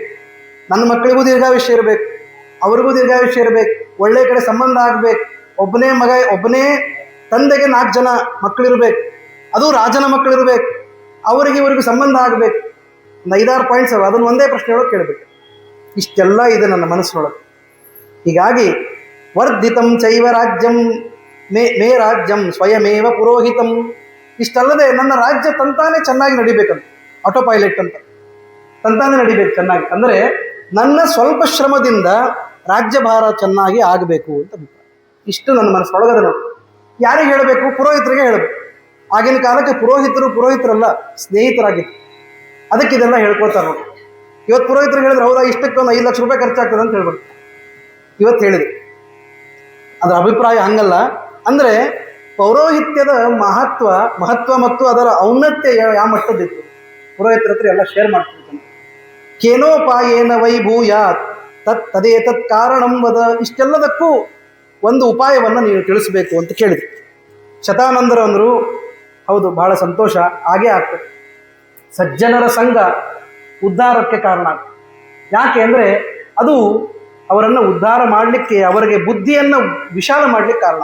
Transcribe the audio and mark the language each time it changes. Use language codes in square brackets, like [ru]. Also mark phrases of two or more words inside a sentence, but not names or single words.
[kn] ನನ್ನ ಮಕ್ಕಳಿಗೂ ದೀರ್ಘಾಯುಷ್ಯ ಇರಬೇಕು, ಅವ್ರಿಗೂ ದೀರ್ಘಾಯುಷ್ಯ ಇರಬೇಕು, ಒಳ್ಳೆ ಕಡೆ ಸಂಬಂಧ ಆಗಬೇಕು, ಒಬ್ಬನೇ ಮಗ, ಒಬ್ಬನೇ ತಂದೆಗೆ 4 ಜನ ಮಕ್ಕಳಿರ್ಬೇಕು, ಅದು ರಾಜನ ಮಕ್ಕಳಿರ್ಬೇಕು, ಅವರಿಗೆ ಇವರಿಗೂ ಸಂಬಂಧ ಆಗಬೇಕು. ಒಂದು 5-6 ಪಾಯಿಂಟ್ಸ್ ಅವ, ಅದನ್ನು ಒಂದೇ ಪ್ರಶ್ನೆ ಒಳಗೆ ಕೇಳಬೇಕು. ಇಷ್ಟೆಲ್ಲ ಇದೆ ನನ್ನ ಮನಸ್ಸಿನೊಳಗೆ. ಹೀಗಾಗಿ [sa] ವರ್ಧಿತಂ ಚೈವ ರಾಜ್ಯಂ ಮೇ ರಾಜ್ಯಂ ಸ್ವಯಮೇವ ಪುರೋಹಿತಂ. [kn] ಇಷ್ಟಲ್ಲದೆ ನನ್ನ ರಾಜ್ಯ ತಂತಾನೆ ಚೆನ್ನಾಗಿ ನಡಿಬೇಕಂತ, [en] auto pilot [kn] ಅಂತ ತಂತಾನೆ ನಡಿಬೇಕು ಚೆನ್ನಾಗಿ. ಅಂದರೆ ನನ್ನ ಸ್ವಲ್ಪ ಶ್ರಮದಿಂದ ರಾಜ್ಯಭಾರ ಚೆನ್ನಾಗಿ ಆಗಬೇಕು ಅಂತ ಅಭಿಪ್ರಾಯ. ಇಷ್ಟು ನನ್ನ ಮನಸ್ಸೊಳಗದ ನೋಡಿ. ಯಾರಿಗೆ ಹೇಳಬೇಕು? ಪುರೋಹಿತರಿಗೆ ಹೇಳಬೇಕು. ಆಗಿನ ಕಾಲಕ್ಕೆ ಪುರೋಹಿತರಲ್ಲ, ಸ್ನೇಹಿತರಾಗಿತ್ತು. ಅದಕ್ಕೆ ಇದೆಲ್ಲ ಹೇಳ್ಕೊಳ್ತಾರೆ ನೋಡಿ. ಇವತ್ತು ಪುರೋಹಿತರಿಗೆ ಹೇಳಿದ್ರೆ ಹೌದಾ ಇಷ್ಟಕ್ಕೆ ಒಂದು 5 ಲಕ್ಷ ರೂಪಾಯಿ ಖರ್ಚಾಗ್ತದೆ ಅಂತ ಹೇಳ್ಬೇಕು. ಇವತ್ತು ಹೇಳಿದೆ, ಅದರ ಅಭಿಪ್ರಾಯ ಹಂಗಲ್ಲ. ಅಂದರೆ ಪೌರೋಹಿತ್ಯದ ಮಹತ್ವ ಮತ್ತು ಅದರ ಔನ್ನತ್ಯ ಯಾವ ಮಟ್ಟದಿತ್ತು ಪುರೋಹಿತರ ಹತ್ರ ಎಲ್ಲ ಶೇರ್ ಮಾಡ್ತಿರ್ತಾನೆ. [sa] ಕೇನೋಪಾಯೇನ ವೈಭೂಯಾತ್ ತದೇತತ್ ಕಾರಣಂ ವದ. [kn] ಇಷ್ಟೆಲ್ಲದಕ್ಕೂ ಒಂದು ಉಪಾಯವನ್ನು ನೀವು ತಿಳಿಸಬೇಕು ಅಂತ ಕೇಳಿದ್ರು. ಶತಾನಂದರು ಅಂದರು, ಹೌದು ಬಹಳ ಸಂತೋಷ, ಹಾಗೇ ಆಗ್ತದೆ. ಸಜ್ಜನರ ಸಂಘ ಉದ್ಧಾರಕ್ಕೆ ಕಾರಣ ಆಗ್ತದೆ. ಯಾಕೆ ಅಂದರೆ ಅದು ಅವರನ್ನು ಉದ್ಧಾರ ಮಾಡಲಿಕ್ಕೆ, ಅವರಿಗೆ ಬುದ್ಧಿಯನ್ನು ವಿಶಾಲ ಮಾಡಲಿಕ್ಕೆ ಕಾರಣ.